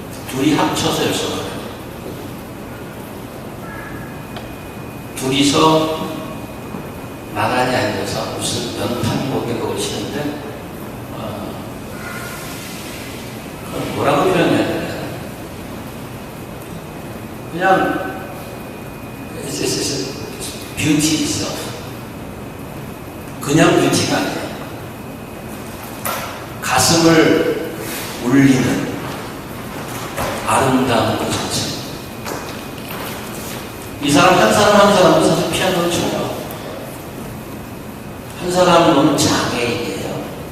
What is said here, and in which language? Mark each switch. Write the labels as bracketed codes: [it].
[ko] 둘이 합쳐서 10손가락. 둘이서 나란히 앉아서 무슨 연탄곡에 그걸 치는데 뭐라고 표현해야 되나? [en] 그냥 it's beauty itself. [ko] 그냥 뷰티가 아니에요. 가슴을 울리는 아름다운 것 자체. 이 사람 한 사람도 사실 피아노를 쳐요. 한 사람은 장애인이에요.